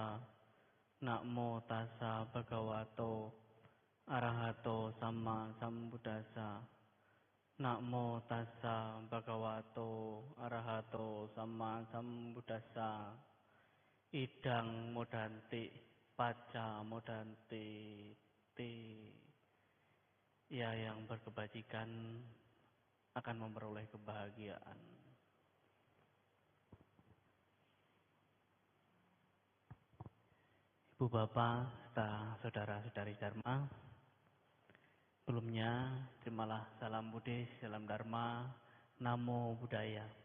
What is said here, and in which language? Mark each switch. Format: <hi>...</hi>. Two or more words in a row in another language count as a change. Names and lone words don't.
<pi>Namo tassa bhagavato arahato sama sambuddhassa. Namo tassa bhagavato arahato sama sambuddhassa. Idang modanti paca modanti ti.</pi> <id>Ya yang berkebajikan akan memperoleh kebahagiaan. Ibu bapak serta saudara-saudari Dharma, sebelumnya terimalah salam Buddhis, salam Dharma,</id> <pi>Namo Buddhaya.</pi>